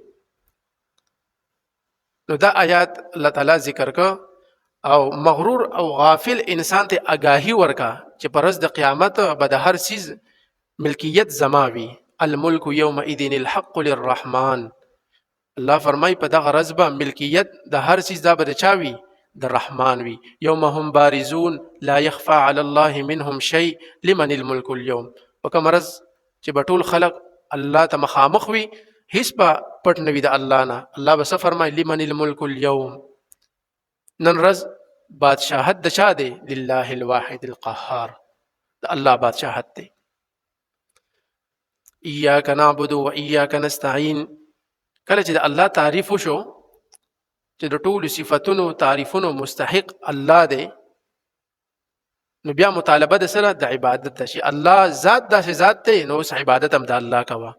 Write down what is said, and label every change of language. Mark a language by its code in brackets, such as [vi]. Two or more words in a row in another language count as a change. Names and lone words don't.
[ps] نو دا آیات الله تعالی ذکر کا او مغرور او غافل انسان ته آگاهی ورکا چې پر ورځ د قیامت به د هر چیز ملکیت زما وي. [ar] الملک یومئذ الحق للرحمن. [ps] الله فرمای په دغه ورځ به ملکیت د هر چیز دا به چا وي؟ د رحمان وي. [ar] یوم هم بارزون لا يخفى على الله منهم شيء لمن الملك اليوم. [ps] په کوم ورځ چې به ټول خلق الله ته مخامخ وي، هیڅ به پټ نه وي د الله نه. الله به څه فرمایي؟ [ar] لمن الملك اليوم. [ps] نن ورځ بادشاهت د چا دی؟ [ar] لله الواحد القهار، [ps] د الله بادشاهت دی. [ar] ایاک نعبد و ایاک نستعین. [ps] کله چې د الله تعریف وشو چې د ټولو صفاتونو تعریفونو مستحق الله دی، نو بیا مطالبه د سره د عبادت ده چې الله ذات داسې ذات دی، نو اوس عبادت هم د الله کوه.